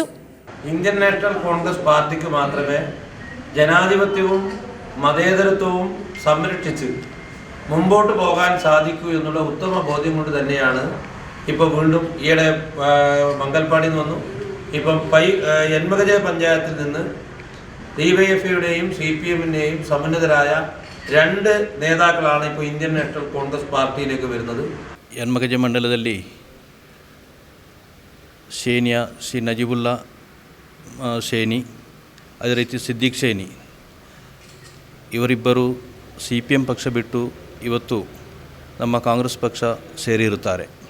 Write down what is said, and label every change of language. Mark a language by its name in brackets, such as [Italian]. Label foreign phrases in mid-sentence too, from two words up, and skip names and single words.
[Malayalam] ഇന്ത്യൻ നാഷണൽ കോൺഗ്രസ് പാർട്ടിക്ക് മാത്രമേ ജനാധിപത്യവും മതേതരത്വവും സംരക്ഷിച്ച് മുമ്പോട്ട് പോകാൻ സാധിക്കൂ എന്നുള്ള ഉത്തമ ബോധ്യം കൊണ്ട് തന്നെയാണ് ഇപ്പോൾ വീണ്ടും ഈയിടെ മംഗൽപാടിയിൽ നിന്ന് വന്നു. ഇപ്പം എൻമകജ പഞ്ചായത്തിൽ നിന്ന് DYFIയുടെയും CPMന്റെയും സമന്വിതരായ 2 നേതാക്കളാണ് ഇപ്പോൾ ഇന്ത്യൻ നാഷണൽ കോൺഗ്രസ് ಪಾರ್ಟಿയിലേക്ക് വരുന്നത്. [Kannada] ಎನ್ಮಗಜ ಮಂಡಲದಲ್ಲಿ ಶೇನಿಯ ಶ್ರೀ ನಜೀಬುಲ್ಲಾ ಶೇನಿ, ಅದೇ ರೀತಿ ಸಿದ್ದಿಕ್ ಶೇನಿ ಇವರಿಬ್ಬರು CPM ಪಕ್ಷ ಬಿಟ್ಟು ಇವತ್ತು ನಮ್ಮ ಕಾಂಗ್ರೆಸ್ ಪಕ್ಷ ಸೇರಿರುತ್ತಾರೆ.